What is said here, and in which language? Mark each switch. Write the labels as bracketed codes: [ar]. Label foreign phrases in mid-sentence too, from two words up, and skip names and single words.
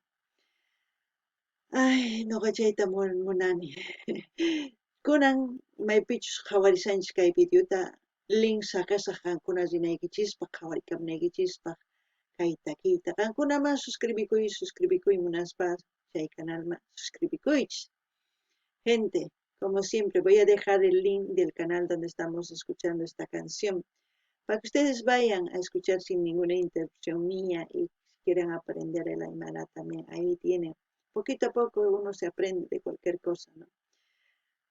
[qu] Ay, ñuqa chayta munani. Kunan maypichus qhawarishanchik kay videota link saqasaq qankuna rinaykichispaq, qhawarikamunaykichispaq kay takiyta. Qankunaman suscribikuy munaspa chay canalman suscribikuychis. [es] Gente, como siempre, voy a dejar el link del canal donde estamos escuchando esta canción para que ustedes vayan a escuchar sin ninguna interrupción mía y si quieren aprender el Aymara también, ahí tienen. Poquito a poco uno se aprende de cualquier cosa, ¿no?